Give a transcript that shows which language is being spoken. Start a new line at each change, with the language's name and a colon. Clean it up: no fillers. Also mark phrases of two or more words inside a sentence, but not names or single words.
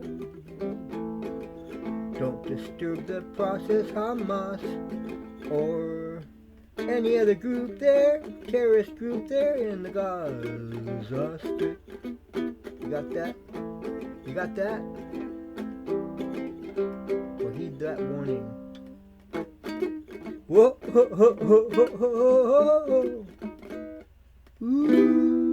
English: Don't disturb the process, Hamas, or any other group there, terrorist group there in the Gaza Strip. You got that? You got that? Well, heed that warning. Whoa, ho, ho, ho, ho, ho, ho, ho. Ooh.